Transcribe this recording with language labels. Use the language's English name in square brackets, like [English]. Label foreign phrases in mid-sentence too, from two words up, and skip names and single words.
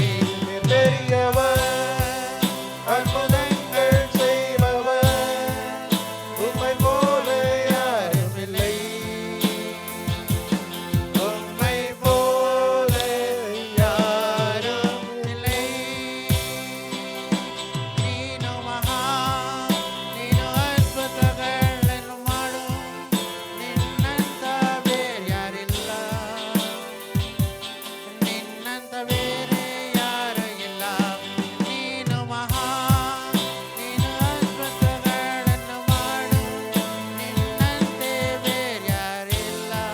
[Tamil] பெரியவர், அற்புதங்கள் செய்பவர், உம்மை போல யாரும் இல்லை. உம்மை போல யாரும் இல்லை. [Kannada] ನೀನು ಮಹಾ, ನೀನು ಅದ್ಭುತಗಳನ್ನು ಮಾಡು, ನಿನ್ನಂತ ಬೇರ್ಯಾರಿಲ್ಲ. ನಿನ್ನಂತ ಬೇರೆ ಯಾರು ಇಲ್ಲ. ನೀನು ಮಹಾ, ನೀನು ಅದ್ಭುತಗಳನ್ನು ಮಾಡು, ನಿನ್ನಂತೆ ಬೇರ್ಯಾರಿಲ್ಲ.